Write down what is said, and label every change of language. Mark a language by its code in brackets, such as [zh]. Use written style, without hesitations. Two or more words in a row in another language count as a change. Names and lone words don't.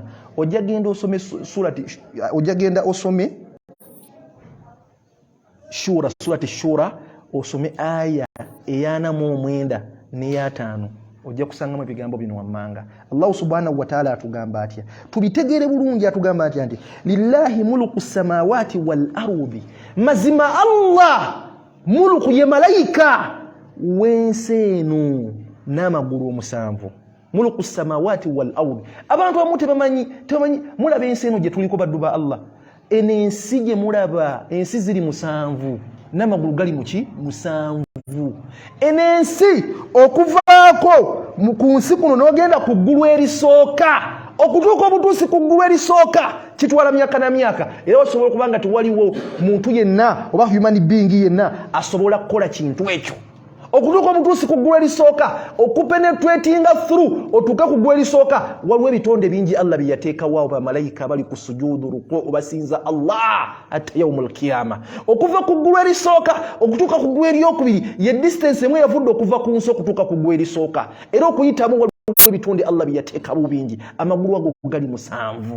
[lg] Ojja genda osome surati, ojja genda osome Shura, surati Shura, osome aya eyana mu 9 n'eya 5. Ojja kusangamu ebigambo bino wammanga. Allah subhanahu wa ta'ala atugamba atya, tubitegere bulungi, atugamba atya nti [ar] lillahi mulku samawati wal ardi. [lg] Mazima Allah mulku ye malaika w'ensi n'amagulu omusanvu. [ar] Mulku samawati wal ardi. [lg] Abantu abamu tebamanyi mulaba ensi eno gye tuliko baddu ba Allah. Eno ensi gye mulaba, ensi ziri 7 n'amagulu gali muki 7. Eno ensi okuvaako ku nsi kuno n'ogenda ku ggulu erisooka okutuuka obutuusi ku ggulu erisooka kitwala myaka na myaka, era osobola okuba nga tewaliwo muntu yenna oba [en] human being [lg] yenna asobola kukola kintu ekyo. Okutuuka obutuusi ku ggulu erisooka okupenetratinga through otuuka ku ggulu erisooka waliwo ebitonde bingi Allah bye yateekawo, bamalayika abali ku [ar] sujuudu ruku [lg] basinza Allah ate [ar] yawmul qiyama. [lg] Okuva ku ggulu erisooka okutuuka ku ggulu eryokubiri ye distance emwe yavudde okuva ku nsi okutuuka ku ggulu erisooka, era okuyitamu waliwo ebitonde Allah bye yateekawo bingi, amagulu ago gali 7.